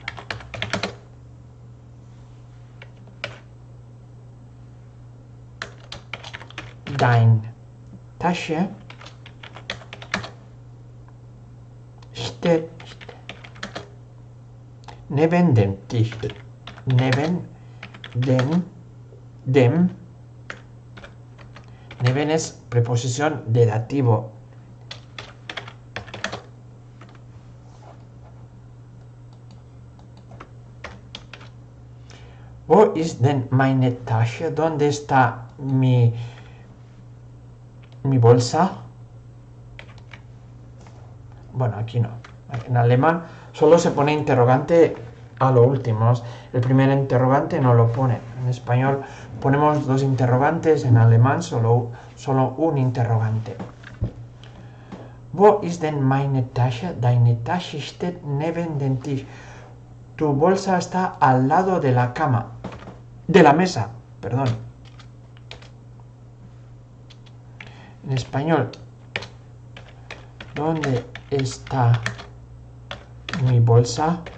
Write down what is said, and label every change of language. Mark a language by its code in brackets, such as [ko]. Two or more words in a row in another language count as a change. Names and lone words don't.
[de] Dein Tasche steht neben dem Tisch. Neben dem. [es] Neben es preposición de dativo. [de] Wo ist denn meine Tasche? [es] ¿Dónde está mi bolsa? Bueno, aquí no. En alemán solo se pone interrogante a lo último. El primer interrogante no lo pone. En español ponemos dos interrogantes, en alemán solo un interrogante. [de] Wo ist denn meine Tasche? Deine Tasche steht neben dem Tisch. [es] Tu bolsa está al lado de la cama. De la mesa, perdón. En español, ¿dónde está mi bolsa?